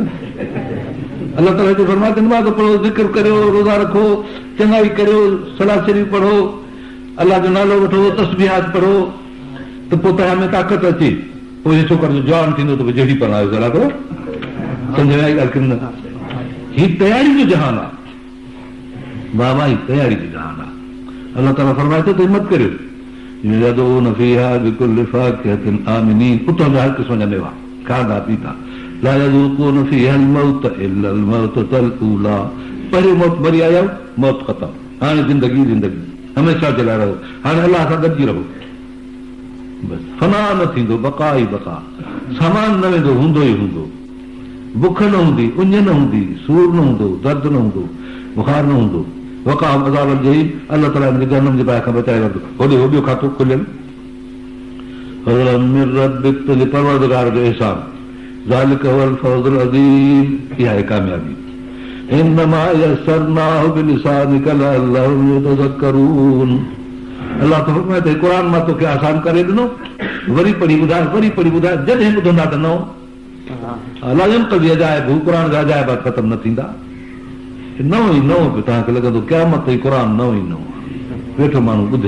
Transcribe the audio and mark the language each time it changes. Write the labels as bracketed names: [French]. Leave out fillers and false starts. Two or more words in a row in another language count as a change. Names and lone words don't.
[Sindhi] अलाह ताला जो फरमाए थो नमाज़ पढ़ो, ज़िक्र करियो, रोज़ा रखो, चङाई करियो, सलाह शरीफ़ पढ़ो, अलाह जो नालो वठो, तस्बीहात पढ़ो, त पोइ तव्हां में ताक़त अचे। पोइ छोकिरो जो जवान थींदो त जहिड़ी पढ़ायो अलाह करो, सम्झ में आई ॻाल्हि की न? हीअ तयारी जो जहान आहे, बाबा ही तयारी जो जहान आहे। अलाह ताला फरमाए थो त हिमत करियो, [Arabic] يدعون فيها بكل فاكهة آمنين, [Sindhi] उतां जा हर क़िस्म जा मेवा खाधा पीता, [Arabic] ला يذوقون فيها الموت إلا الموتة الأولى, [Sindhi] पहिरियों मौत मरी आया, मौत ख़तम, हाणे ज़िंदगी ज़िंदगी हमेशा जे लाइ रहो, हाणे अलाह सां गॾिजी रहो, बसि फना न थींदो, बका ई बका, सामान न वेंदो, हूंदो ई हूंदो, बुख न हूंदी, उञ न हूंदी, सूर न हूंदो, दर्द न हूंदो, बुखार न हूंदो, [Arabic] وقى عذاب الجحيم, [Sindhi] अलाह ताला हिनखे जहन्नम जे बाहि खां बचाए वठंदो। होॾे ॿियो खातो खुलियल, [Arabic] من ربك, [Sindhi] तुंहिंजे परवरदिगार जो अहसान, [Arabic] ذلك هو الفوز العظيم, [Sindhi] इहा आहे कामयाबी। [Arabic] إنما يسرناه بلسانك لعلهم يتذكرون, [Sindhi] अलाह तो फरमाए थो क़ुर मां तोखे आसान करे ॾिनो, वरी पढ़ी ॿुधाए, वरी पढ़ी ॿुधाए, जॾहिं ॿुधंदा त नओं अलाह कबी अजाइब, हू क़ुर जा अजाइबात ख़तम न थींदा, नओं ई नओं पियो तव्हांखे लॻंदो क़यामत ताईं क़ुर नओं ई नओं वेठो माण्हू ॿुधे।